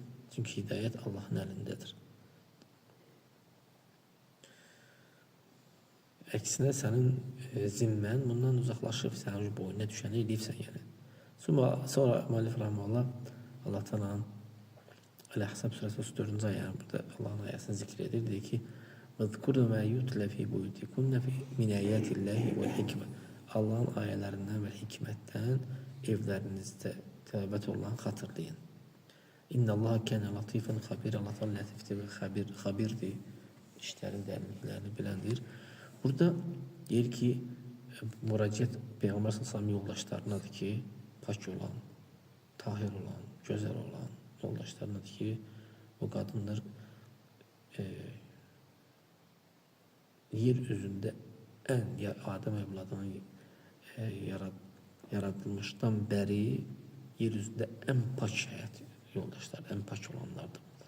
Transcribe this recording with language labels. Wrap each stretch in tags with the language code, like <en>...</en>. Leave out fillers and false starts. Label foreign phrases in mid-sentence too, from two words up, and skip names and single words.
<az>Çünki hidayət Allahın əlindədir. Əksinə, sənin zimmən bundan uzaqlaşıb, sənin boyuna düşəni eləyibsən, yəni. Sonra müəllif rəhməhullah Allah Teala'nın Əl-Əhzab surəsi 34-cü ayənin burada Allahın ayəsini zikr edir. Deyir ki,</az> <ar>وَذْكُرُ مَا يُتْلَ فِي بُيُوتِكُنَّ مِنْ آيَاتِ اللّٰهِ وَالْحِكْمَةِ.</ar> <az>Allahın ayələrindən və hikmətdən evlərinizdə tilavət olan xatırlayın.</az> <ar>إن الله كان لطيفا خبيرا.</ar> <az>Allah Teala latifdir və xabirdir. İşlərin dərinliklərini biləndir. Burada deyir ki, müraciət Peyğəmbər sallallahu yoldaşlarınadır ki, pak olan, tahir olan, gözəl olan yoldaşlarınadır ki, o qadınlar yer üzündə Adəm övladının yaradılmışdan bəri yer üzündə ən pak həyat yoldaşlar, ən pak olanlardır bunlar.</az>